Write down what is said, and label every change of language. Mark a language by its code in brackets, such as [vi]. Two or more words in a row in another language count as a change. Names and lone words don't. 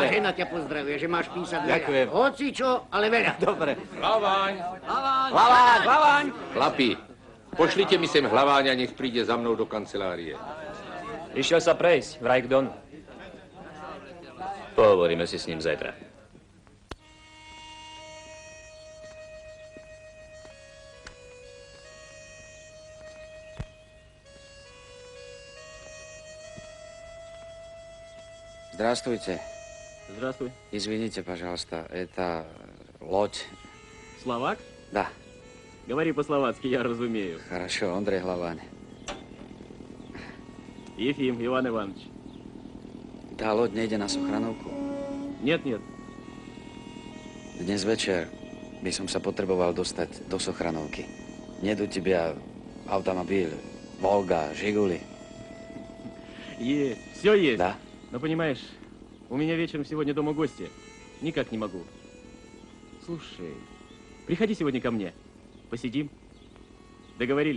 [sk] A žena ťa pozdravuje, že máš písať veľa. Ďakujem. Hoci čo, ale veľa. Dobre. Hlavaň! Hlaváň! Chlapi, pošlite mi sem hlaváňa, nech príde za mnou do kancelárie. Išiel sa prejsť, vraj k Donu. Pohovoríme si s ním zajtra. [ru] Здравствуйте. Здравствуй. Извините, пожалуйста, это лодь. Словак? Да. Говори по-словацки, я разумею. Хорошо, Андрей Главань. Ефим Иван Иванович. [sk] Tá loď nejde na Sochranovku? [ru] Нет, нет. [sk] Dnes večer by som sa potreboval dostať do Sochranovky. [ru] Нет у тебя автомобиль, Волга, Жигули? Есть, все есть. Да? Но понимаешь, у меня вечером сегодня дома гости. Никак не могу. Слушай, приходи сегодня ко мне. Посидим. Договорились?